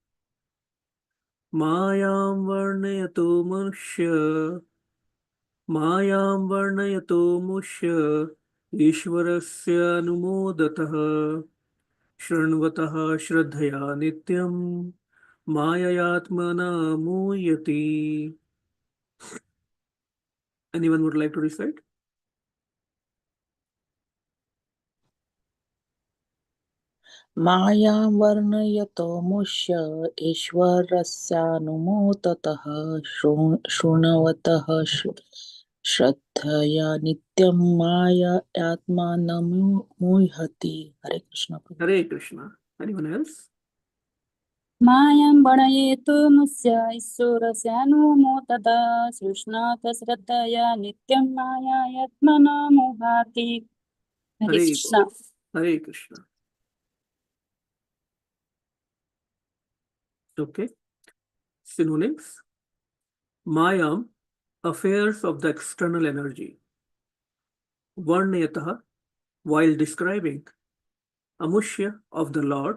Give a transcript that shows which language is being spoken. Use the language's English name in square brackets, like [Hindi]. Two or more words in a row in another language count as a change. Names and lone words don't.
[Sanskrit] मायां वर्णयतो मुष्य ईश्वरस्यानुमोदतः शृण्वतः श्रद्धया नित्यं माययात्मन मुह्यति. [English] Anyone would like to recite? [Sanskrit] मायां वर्णयतो मुष्य ईश्वरस्यानुमोदतः शृण्वतः श्रद्धया नित्यं माययात्मा मुह्यति. [English] Hare Krishna. Hare Krishna. Anyone else? [Sanskrit] मायां वर्णयतो मुष्य ईश्वरस्यानुमोदतः शृण्वतः श्रद्धया नित्यं मायायात्मा मुह्यति. [English] Hare Hare Krishna. Bol. Hare Krishna. Okay. Synonyms. māyāṁ, affairs of the external energy. varṇayataḥ, while describing. muṣya, of the Lord.